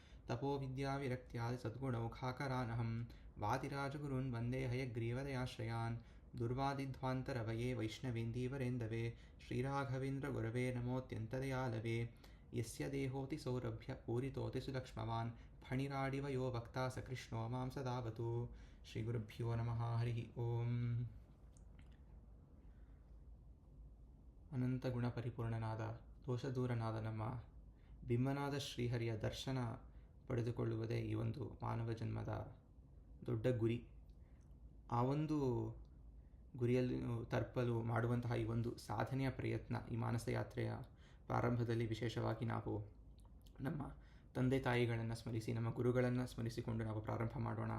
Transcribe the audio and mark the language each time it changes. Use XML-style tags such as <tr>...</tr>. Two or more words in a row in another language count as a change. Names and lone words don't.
<sa>ತಪೋವಿದ್ಯಾವಿರಕ್ತ್ಯಾದಿಸದ್ಗುಣೌಘಾಕರಾನಹಂ ವಾದಿರಾಜಗುರುನ್ ವಂದೇ ಹಯಗ್ರೀವದಯಾಶ್ರಯಾನ್ ದುರ್ವಾದಿಧ್ವಾन्तರವಯೇ ವೈಷ್ಣವೇन्दೀವರೇन्दವೇ ಶ್ರೀರಾಘವೇಂದ್ರಗುರವೇ ನಮೋऽತ್ಯन्तದಯಾಲವೇ ಯಸ್ಯ ದೇಹೋತಿ ಸೌರಭ್ಯ ಪೂರಿತೋತಿ ಸುಲಕ್ಷ್ಮವಾನ್ ಫಣಿರಾಡಿವ ಯೋ ವಕ್ತಾ ಸ ಕೃಷ್ಣೋ ಮಾಂ ಸದಾವತು. ಶ್ರೀ ಗುರುಭ್ಯೋ ನಮಃ. ಹರಿ ಓಂ.</sa> <kn>ಅನಂತ ಗುಣ ಪರಿಪೂರ್ಣನಾದ ದೋಷದೂರನಾದ ನಮ್ಮ ಬಿಂಬನಾದ ಶ್ರೀಹರಿಯ ದರ್ಶನ ಪಡೆದುಕೊಳ್ಳುವುದೇ ಈ ಒಂದು ಮಾನವ ಜನ್ಮದ ದೊಡ್ಡ ಗುರಿ. ಆ ಒಂದು ಗುರಿಯಲ್ಲಿ ತಲುಪಲು ಮಾಡುವಂತಹ ಈ ಒಂದು ಸಾಧನೆಯ ಪ್ರಯತ್ನ, ಈ ಮಾನಸ ಯಾತ್ರೆಯ ಪ್ರಾರಂಭದಲ್ಲಿ ವಿಶೇಷವಾಗಿ ನಾವು ನಮ್ಮ ತಂದೆ ತಾಯಿಗಳನ್ನು ಸ್ಮರಿಸಿ, ನಮ್ಮ ಗುರುಗಳನ್ನು ಸ್ಮರಿಸಿಕೊಂಡು ನಾವು ಪ್ರಾರಂಭ ಮಾಡೋಣ.</kn>